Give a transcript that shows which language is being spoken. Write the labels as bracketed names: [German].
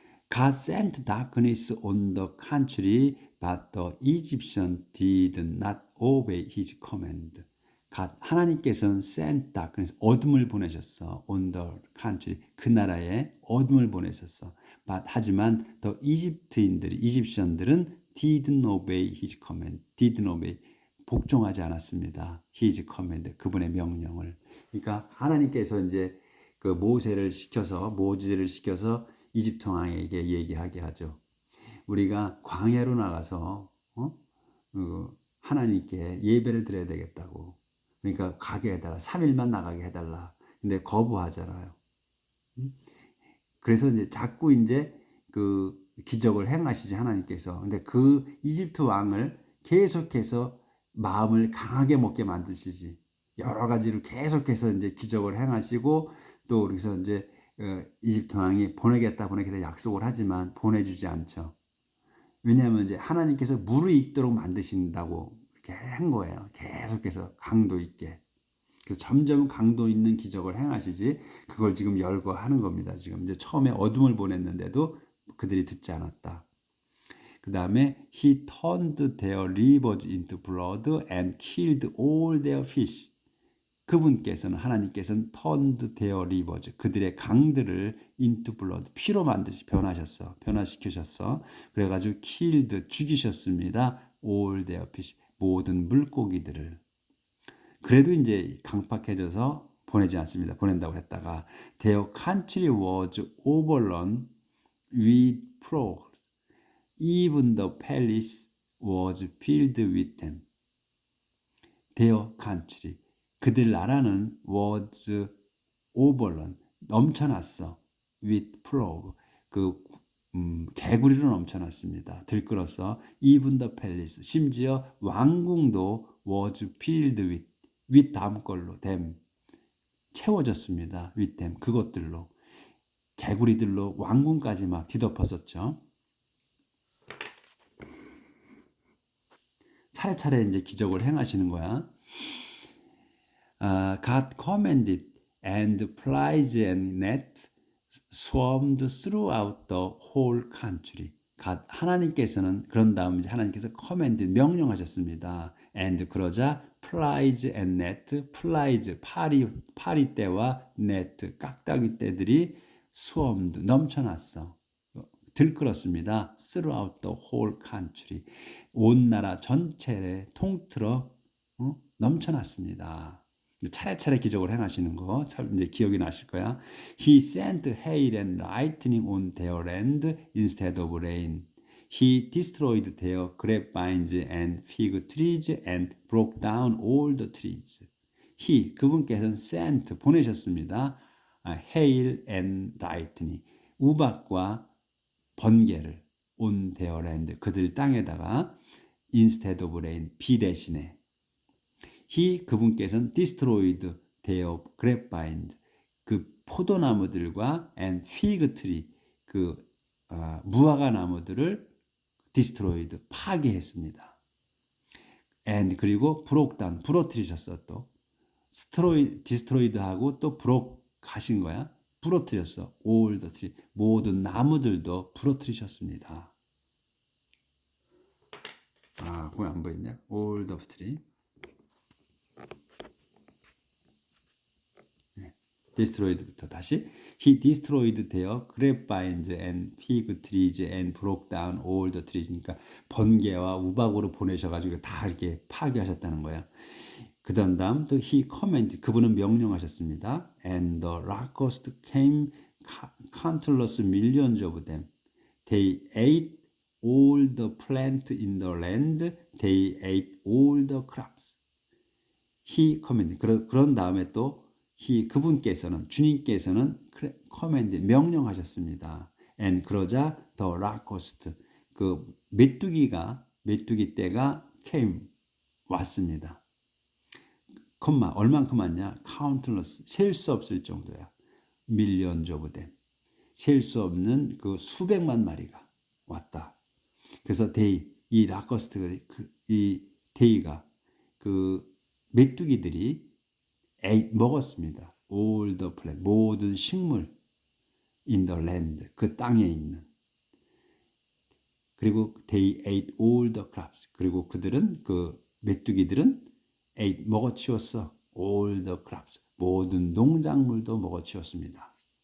[English] God sent darkness on the country, but the Egyptians did not obey his command. [Korean] 하나님께서는 [English] sent darkness, [Korean] 어둠을 보내셨어. [English] on the country, [Korean] 그 나라에 어둠을 보내셨어. 하지만 [English] the [Korean] 이집션들은 [English] didn't obey his command, didn't obey, [Korean] 복종하지 않았습니다. his command, 그분의 명령을. 그러니까 하나님께서 이제 그 모지를 시켜서 이집트 왕에게 얘기하게 하죠. 우리가 광야로 나가서 하나님께 예배를 드려야 되겠다고. 그러니까 가게 해달라. 3일만 나가게 해달라. 근데 거부하잖아요. 그래서 이제 자꾸 이제 그 기적을 행하시지 하나님께서. 근데 그 이집트 왕을 계속해서 마음을 강하게 먹게 만드시지. 여러 가지로 계속해서 이제 기적을 행하시고 또 그래서 이제 이집트 왕이 보내겠다 약속을 하지만 보내주지 않죠. 왜냐하면 이제 하나님께서 무르익도록 만드신다고 이렇게 한 거예요. 계속해서 강도 있게. 그래서 점점 강도 있는 기적을 행하시지 그걸 지금 열거하는 겁니다. 지금 이제 처음에 어둠을 보냈는데도 그들이 듣지 않았다. 그 다음에 [English] he turned their rivers into blood and killed all their fish. [Korean] 그분께서는 하나님께서는 [English] turned their rivers [Korean] 그들의 강들을 [English] into blood [Korean] 피로 변화시키셨어. 그래가지고 [English] killed [Korean] 죽이셨습니다. [English] all their fish [Korean] 모든 물고기들을. 그래도 이제 강팍해져서 보내지 않습니다. 보낸다고 했다가 [English] their country was overrun with frogs. Even the palace was filled with them. their country [Korean] 그들 나라는 [English] was overrun [Korean] 넘쳐났어. [English] with frog [Korean] 개구리로 넘쳐났습니다. 들끓어서 [English] even the palace [Korean] 심지어 왕궁도 [English] was filled with [Korean] 다음 걸로 [English] them [Korean] 채워졌습니다. [English] with them [Korean] 그것들로 개구리들로 왕궁까지 막 뒤덮었었죠. 차례차례 이제 기적을 행하시는 거야. [English] God commanded and flies and nets swarmed throughout the whole country. [Korean] 하나님께서는 그런 다음 이제 하나님께서 [English] command [Korean] 명령하셨습니다. [English] and [Korean] 그러자 [English] flies and net flies [Korean] 파리 떼와 [English] net [Korean] 깍다기 떼들이 [English] swarmed [Korean] 넘쳐났어. 들끓었습니다. [English] throughout the whole country [Korean] 온 나라 전체에 통틀어 넘쳐났습니다. 차례차례 기적을 행하시는 거 참 이제 기억이 나실 거야. [English] He sent hail and lightning on their land instead of rain. He destroyed their grapevines and fig trees and broke down all the trees. [Korean] He 그분께서는 [English] sent [Korean] 보내셨습니다. [English] hail and lightning [Korean] 우박과 번개를 [English] on their land [Korean] 그들 땅에다가 [English] instead of rain [Korean] 비 대신에 [English] He [Korean] 그분께서는 [English] destroyed their grapevines [Korean] 그 포도나무들과 [English] and fig tree [Korean] 그 무화과 나무들을 [English] destroyed [Korean] 파괴했습니다. and 그리고 [English] broke down [Korean] 부러뜨리셨어 또 [English] destroyed [Korean] 하고 또 [English] broke [Korean] 하신 거야. 부러뜨렸어. [English] all the tree [Korean] 모든 나무들도 부러뜨리셨습니다. 거기 안 보이냐? [English] all the tree destroyed부터 [Korean] 다시 [English] he destroyed their grapevines and fig trees and broke down all the trees. [Korean] 그러니까 번개와 우박으로 보내셔가지고 다 이렇게 파괴하셨다는 거야. 그 다음 또 [English] he commanded [Korean] 그분은 명령하셨습니다. [English] and the locusts came countless millions of them. They ate all the plant in the land. They ate all the crops. he commanded [Korean] 그런 다음에 또 he 그분께서는 주님께서는 [English] command [Korean] 명령하셨습니다. and 그러자 [English] the locust [Korean] 그 메뚜기 떼가 [English] came [Korean] 왔습니다. 얼만큼 왔냐? [English] countless [Korean] 셀 수 없을 정도야. [English] millions of them [Korean] 셀 수 없는 그 수백만 마리가 왔다. 그래서 이 라커스트 이 데이가 그 메뚜기들이 먹었습니다. [English] all the plant [Korean] 모든 식물 [English] in the land [Korean] 그 땅에 있는 그리고 [English] they ate all the crops [Korean] 그리고 그들은 그 메뚜기들은 [English] ate [Korean] 먹어치웠어 [English] all the crops [Korean] 모든 농작물도 먹어치웠습니다.